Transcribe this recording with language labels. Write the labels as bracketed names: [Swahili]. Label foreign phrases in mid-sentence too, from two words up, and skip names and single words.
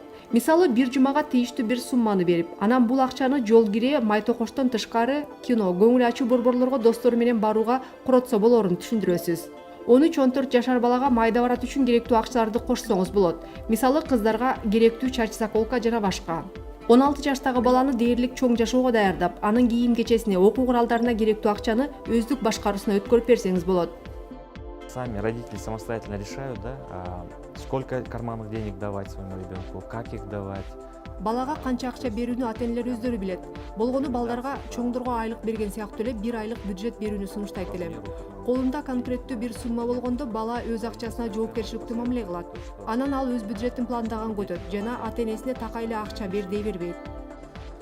[Kyrgyz] Мисалы, бир жумага тийиштүү бир сумманы берип, анан бул акчаны жол кире, май токоштон тышкары кино, көңүл ачуу борборлорго достору менен барууга коротсо болорун түшүндүрөсүз. 13-14 жашар балага майда барат үчүн керектүү акчаларды кошсоңуз болот. Мисалы, кыздарга керектүү чач заколка жана башка. 16 жаштагы баланы дээрлик чоң жашоого даярдап, анын кийим кечесине, окуу куралдарына керектүү акчаны өздүк башкаруусуна өткөрүп берсеңиз болот. [Russian] Сами родители самостоятельно решают, да, сколько карманных денег давать своему ребенку, как их давать. [Kyrgyz] Балага канча акча берүүнү ата-энелер өздөрү билет. Болгону балдарга чоңдорго айлык берген сыяктуу эле бир айлык бюджет берүүнү сунуштайт элем. Колунда конкреттүү бир сумма болгондо бала өз акчасына жоопкерчиликтүү мамиле кылат. Анан ал өз бюджетин пландаган көтөт жана ата-энесине такай эле акча бер дей бербейт.